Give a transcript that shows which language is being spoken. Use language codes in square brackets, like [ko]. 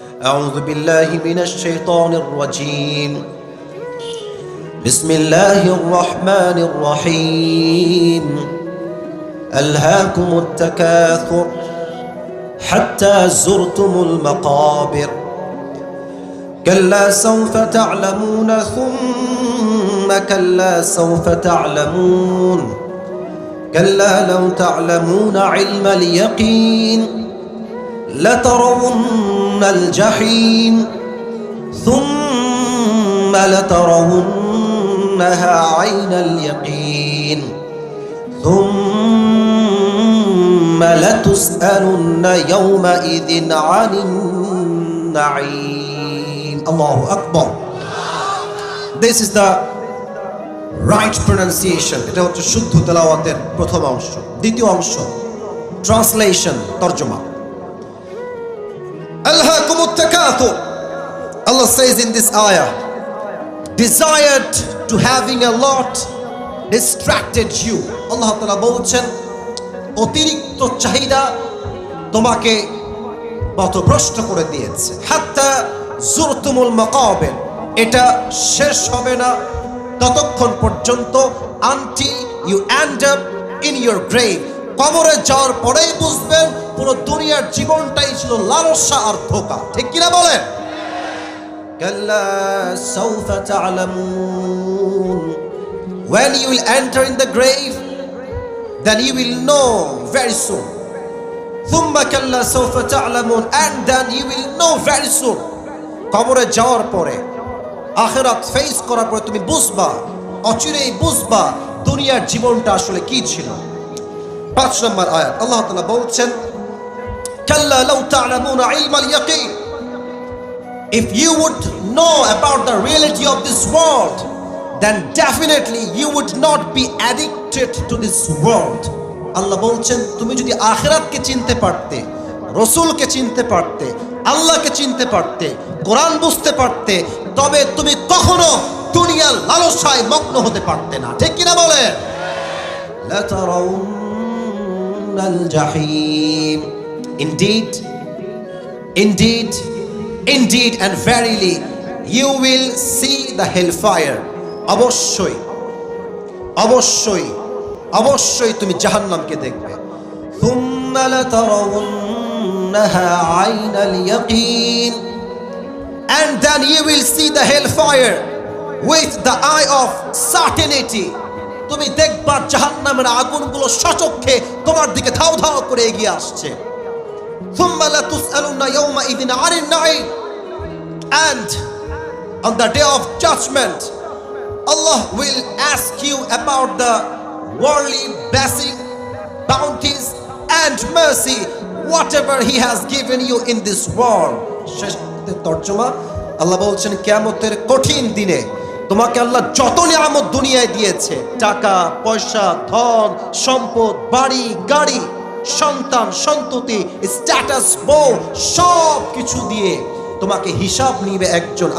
[ar] আউযু বিল্লাহি মিনাশ শাইতানির রাজীম। বিসমিল্লাহির রহমানির রহিম। আলহাকুমুত তাকাসুর হাত্তা যুরতুমুল মাকাবির। كلا سوف تعلمون ثم كلا سوف تعلمون كلا لو تعلمون علم اليقين لترون الجحيم ثم لترونها عين اليقين ثم لتسألن يومئذ عن النعيم. Allahu Akbar. [en] This is the right pronunciation. [bn] এটা হচ্ছে শুদ্ধ তেলাওয়াতের প্রথম অংশ। দ্বিতীয় অংশ translation, তরজমা। [ar] আলহাকুমুত তাকাসুর, [en] Allah says in this ayah, desired to having a lot distracted you. [bn] আল্লাহ তাআলা বলছেন অতিরিক্ত চাহিদা তোমাকে পথভ্রষ্ট করে দিয়েছে। [ar] হাত্তা যুরতুমুল মাকাবির, [bn] এটা শেষ হবে না ততক্ষণ পর্যন্ত [en] until you end up in your grave. [bn] কবরে যাওয়ার পরেই বুঝবেন পুরো দুনিয়ার জীবনটাই ছিল লালসা আর ধোঁকা। ঠিক কিনা বলেন? [ar] কাল্লা সাউফা তা'লামুন, [en] when you will enter in the grave, then you will know very soon. [ar] thumma kalla sawfa ta'lamun, [en] and then you will know very soon. [bn] কবরে যাওয়ার পরে, আখিরাত ফেস করার পরে তুমি বুঝবা, অচিরেই বুঝবা দুনিয়ার জীবনটা আসলে কি ছিল। 5 নম্বর আয়াত আল্লাহ তাআলা বলছেন [ar] কাল্লা লাউ তা'লামুনা ইলমাল ইয়াকিন, [en] if you would know about the reality of this world, then definitely you would not be addicted to this world. [bn] আল্লাহ বলছেন তুমি যদি আখিরাতকে চিনতে পারতে, রাসূলকে চিনতে পারতে, আল্লাহকে চিনতে পারতে, কোরআন বুঝতে পারতে, তবে তুমি কখনো দুনিয়ার লালসায় মগ্ন হতে পারতে না। ঠিক কিনা বলে? [ar] লাতারাউনাল জাহিম, [en] indeed indeed indeed and verily you will see the hellfire. [bn] অবশ্যই অবশ্যই অবশ্যই তুমি জাহান্নামকে দেখবে। [ar] থুম্মা লাতারাউন্নাহা আইনাল ইয়াকিন, [en] and then you will see the hellfire with the eye of certainty. [bn] তুমি দেখবা জাহান্নামের আগুনগুলো সচক্ষে তোমার দিকে ধাও ধাও করে এগিয়ে আসছে। [ar] থুম্মা লাতুসআলুনা ইয়াওমাইযিন আনিন নাঈম, [en] and on the day of judgment Allah will ask you about the worldly blessing, bounties and mercy, whatever he has given you in this world. [bn] তরজমা, আল্লাহ বলছেন কিয়ামতের কঠিন দিনে তোমাকে আল্লাহ যত নিয়ামত দুনিয়ায় দিয়েছে, টাকা পয়সা, ধন সম্পদ, বাড়ি গাড়ি, সন্তান সন্ততি, স্ট্যাটাস, বউ, সব কিছু দিয়ে তোমাকে হিসাব নিবে একজন।